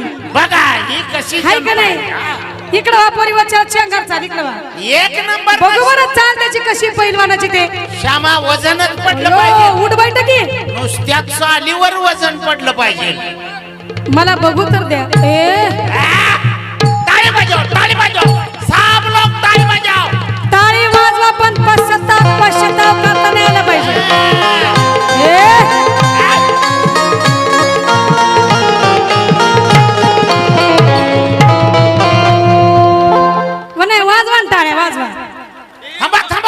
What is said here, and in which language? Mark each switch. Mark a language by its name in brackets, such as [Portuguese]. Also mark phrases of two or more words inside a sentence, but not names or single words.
[Marathi] बघा. ही कशी हाय का नाही. इकडं वा परिवारच्या चंगारचा इकडं वा एक नंबर बघू बरं चाल त्याची कशी पैलवानाची ते. श्यामा वजनच पडलं पाहिजे. उठ बैठकी नुसत्या चालीवर वजन पडलं पाहिजे. मला बघू तर द्या. [Hindi] ताली बजाव, ताली बजाव, सब लोग ताली बजाव. [Marathi] टाळी वाजवा पण पश्चाताप करता नाही आला पाहिजे. नाही वाजवा टाळ्या वाजवा. थांबा थांबा